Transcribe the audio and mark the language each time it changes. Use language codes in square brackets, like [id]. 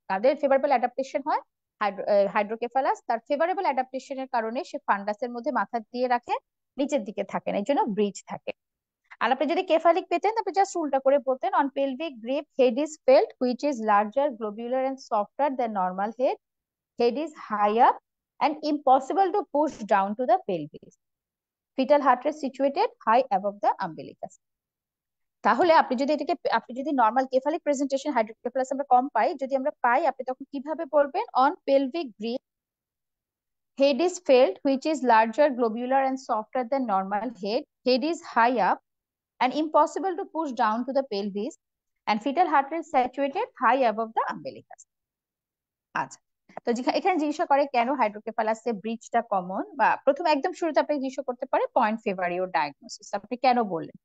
[bn] তাদের favourable adaptation হয় hydrocephalus তার ফেভারেবল অ্যাডাপ্টেশনের কারণে সে ফান্ডাসের মধ্যে মাথা দিয়ে রাখে, নিচের দিকে থাকে না, এই জন্য ব্রিজ থাকে। আর আপনি যদি কেফালিক পেতেন তারপরে জাস্ট উল্টা করে বলতেন [en] On pelvic grip head is felt which is larger globular and softer than normal head, head is high up and impossible to push down to the pelvis. Fetal heart rate situated high above the umbilicus. [bn] তাহলে আপনি যদি normal কেফালিক presentation hydrocephalus আমরা কম পাই, যদি আমরা পাই আপনি তখন কিভাবে বলবেন [en] On pelvic grip head is felt which is larger globular and softer than normal head is high up and impossible to push down to the pelvis and fetal heart rate saturated high above the umbilicus. [bn] আচ্ছা, তো এখানে জিজ্ঞাসা করে কেন হাইড্রোকেফালাসে ব্রিজটা common, বা প্রথমে একদম শুরুতে আপনি জিজ্ঞাসা করতে পারে পয়েন্ট ফেভার ইওর ডায়াগনোসিস, আপনি কেন বললেন।